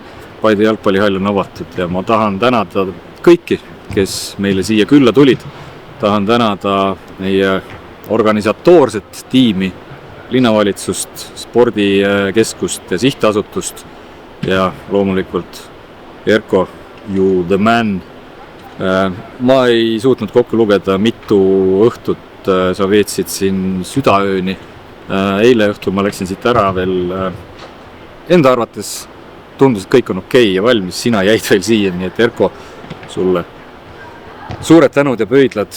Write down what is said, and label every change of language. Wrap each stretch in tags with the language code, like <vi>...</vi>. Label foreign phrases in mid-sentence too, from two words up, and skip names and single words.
<et>Paide jalgpallihall on avatud ja ma tahan tänada kõiki, kes meile siia külla tulid. Tahan tänada meie organisatoorset tiimi, linnavalitsust, spordikeskust ja sihtasutust ja loomulikult Erko,</et> <en>you the man.</en> <et>Ma ei suutnud kokku lugeda, mitu õhtut sa veetsid siin südaööni. Eile õhtul ma läksin siit ära veel. Enda arvates tundus, et kõik on okei ja valmis. Sina jäid veel siia, nii et Erko, sulle suured tänud ja pöidlad.</et>